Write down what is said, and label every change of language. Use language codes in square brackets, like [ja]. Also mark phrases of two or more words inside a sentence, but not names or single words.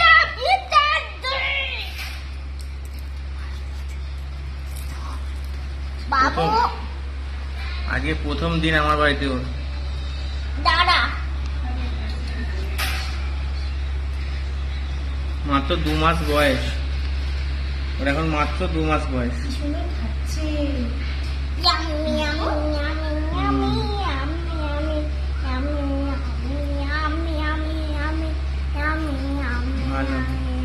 [bn] বাবু আজকে প্রথম দিন আমার বাড়িতে ওর। দাদা মাত্র 2 মাস বয়স ওর, এখন মাত্র 2 মাস বয়স। কি সুন্দর খাচ্ছে। [en] Yummy, yummy, yummy, yummy, yummy, yummy, yummy, yummy, yummy, yummy, yummy, [bn] ভালো। yummy.